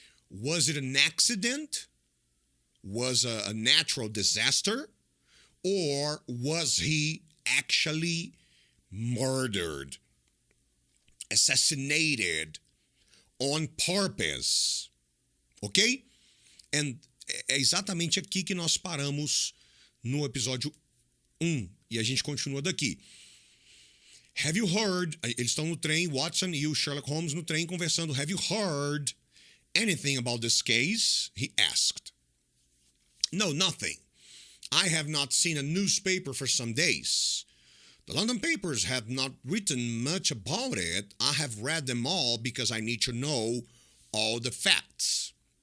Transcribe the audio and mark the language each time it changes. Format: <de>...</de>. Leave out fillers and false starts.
<en>Was it an accident? Was a natural disaster? Or was he actually murdered, assassinated on purpose? Ok?</en> <pt>And é exatamente aqui que nós paramos no episódio 1. E a gente continua daqui.</pt> <en>Have you heard...</en> <pt>Eles estão no trem, Watson e o Sherlock Holmes no trem conversando.</pt> <en>Have you heard anything about this case? He asked. No, nothing. I have not seen a newspaper for some days. The London papers have not written much about it. I have read them all because I need to know all the facts.</en>